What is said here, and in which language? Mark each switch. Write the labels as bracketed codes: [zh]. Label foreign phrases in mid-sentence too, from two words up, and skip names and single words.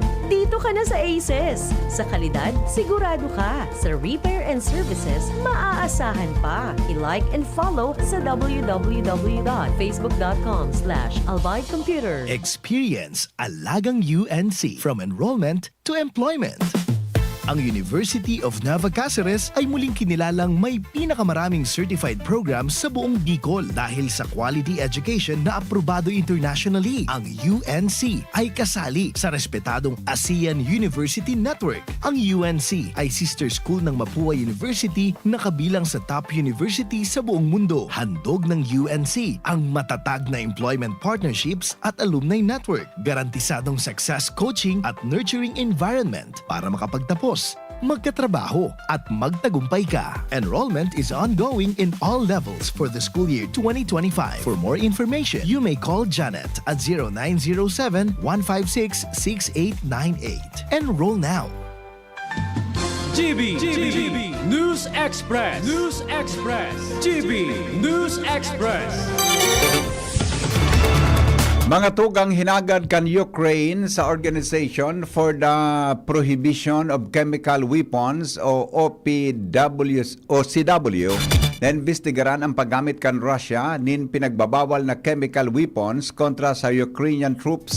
[tl] Dito ka na sa ACES. Sa kalidad, sigurado ka. Sa [en] repair and services, [tl] maaasahan pa. I-like and follow sa www.facebook.com/albaycomputer. [en] Experience Alagang UNC from enrollment to employment. [tl] Ang University of Nueva Cáceres ay muling kinilalang may pinakamaraming [en] certified programs [tl] sa buong Bicol dahil sa [en] quality education [tl] na aprobado internationally. Ang UNC ay kasali sa respetadong ASEAN University Network. Ang UNC ay sister school ng Mapua University na kabilang sa [en] top university [tl] sa buong mundo. Handog ng UNC ang matatag na [en] employment partnerships [tl] at alumni network, garantisadong [en] success coaching [tl] at [en] nurturing environment [tl] para makapagtapos, magkatrabaho at magtagumpay ka. [en] Enrollment is ongoing in all levels for the school year 2025. For more information, you may call Janet at 0907-156-6898. Enroll now. GB News Express. News Express. GB News Express. [bik] Mga tugang hinagad kan Ukraine sa Organization for the Prohibition of Chemical Weapons o CW na investigaran ang paggamit kan Russia nin pinagbabawal na chemical weapons kontra sa Ukrainian troops.